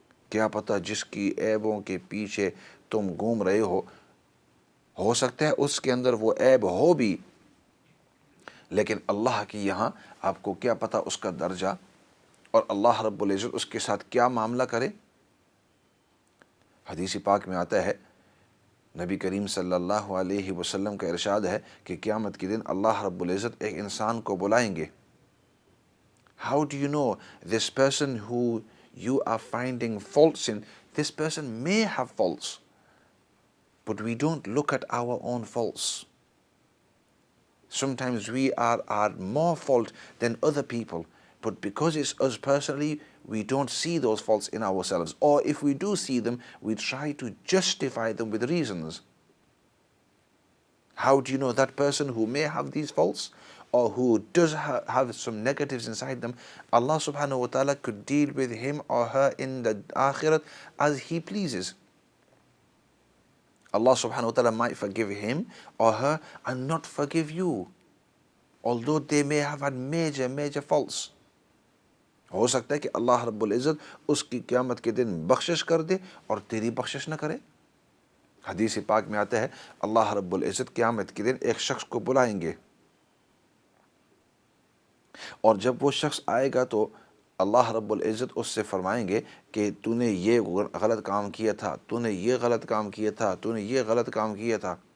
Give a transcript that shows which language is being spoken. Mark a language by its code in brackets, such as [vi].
[ur] کیا پتہ جس کی عیبوں کے پیچھے تم گھوم رہے ہو سکتا ہے اس کے اندر وہ عیب ہو بھی، لیکن اللہ کی یہاں آپ کو کیا پتہ اس کا درجہ، اور اللہ رب العزت اس کے ساتھ کیا معاملہ کرے. حدیث پاک میں آتا ہے، نبی کریم صلی اللہ علیہ وسلم کا ارشاد ہے کہ قیامت کے دن اللہ رب العزت ایک انسان کو بلائیں گے. [en] How do you know this person who you are finding faults in? This person may have faults, but we don't look at our own faults. Sometimes we are more fault than other people, but because it's us personally, we don't see those faults in ourselves. Or if we do see them, we try to justify them with reasons. How do you know that person who may have these faults or who does have some negatives inside them, Allah subhanahu wa ta'ala could deal with him or her in the akhirat as He pleases. Allah subhanahu wa ta'ala might forgive him or her and not forgive you, although they may have had major faults. [ur] ہو سکتا ہے کہ اللہ رب العزت اس کی قیامت کے دن بخشش کر دے اور تیری بخشش نہ کرے. حدیث پاک میں آتا ہے اللہ رب العزت قیامت کے دن ایک شخص کو بلائیں گے، اور جب وہ شخص آئے گا تو اللہ رب العزت اس سے فرمائیں گے کہ تو نے یہ غلط کام کیا تھا، تو نے یہ غلط کام کیا تھا، تو نے یہ غلط کام کیا تھا.